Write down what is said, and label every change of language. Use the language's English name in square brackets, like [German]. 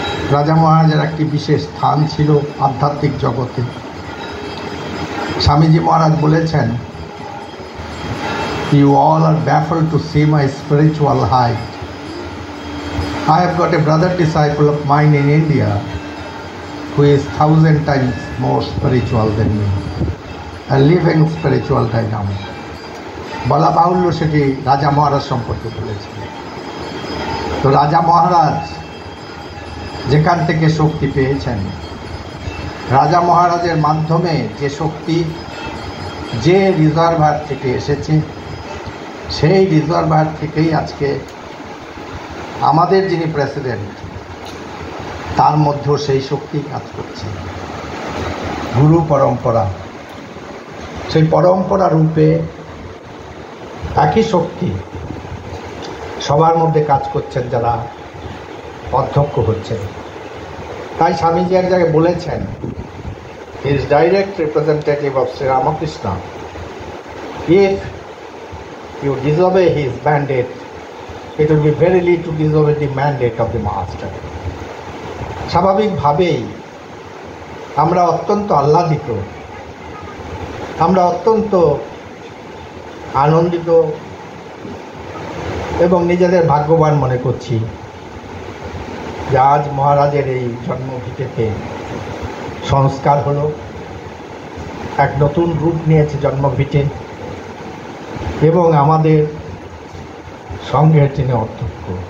[Bangla] রাজা মহারাজের একটি বিশেষ স্থান ছিল আধ্যাত্মিক জগতে। স্বামীজি মহারাজ বলেছেন, [English] "You all are baffled to see my spiritual height. I have got a brother disciple of mine in India who is 1,000 times more spiritual than me, a living spiritual dynamic." [Bangla] বলা বাহুল্য সেটি রাজা মহারাজ সম্পর্কে বলেছিলেন। তো রাজা মহারাজ যেখান থেকে শক্তি পেয়েছেন, রাজা মহারাজের মাধ্যমে যে শক্তি যে রিজার্ভার থেকে এসেছে, সেই রিজার্ভার থেকেই আজকে আমাদের যিনি প্রেসিডেন্ট, তার মধ্যেও সেই শক্তি কাজ করছে। গুরু পরম্পরা, সেই পরম্পরা রূপে একই শক্তি সবার মধ্যে কাজ করছেন যারা অধ্যক্ষ হচ্ছেন। তাই স্বামীজি এক জায়গায় বলেছেন, [English] He is direct representative of Shri Ramakrishna. If you disobey his mandate, it will be verily to disobey the mandate of the master. [Bangla] স্বাভাবিকভাবেই আমরা অত্যন্ত আহ্লাদিত, আমরা অত্যন্ত আনন্দিত এবং নিজেদের ভাগ্যবান মনে করছি যে আজ মহারাজের এই জন্মভিটেতে সংস্কার হলো, এক নতুন রূপ নিয়েছে জন্মভিটে, এবং আমাদের সঙ্গের যিনি অধ্যক্ষ,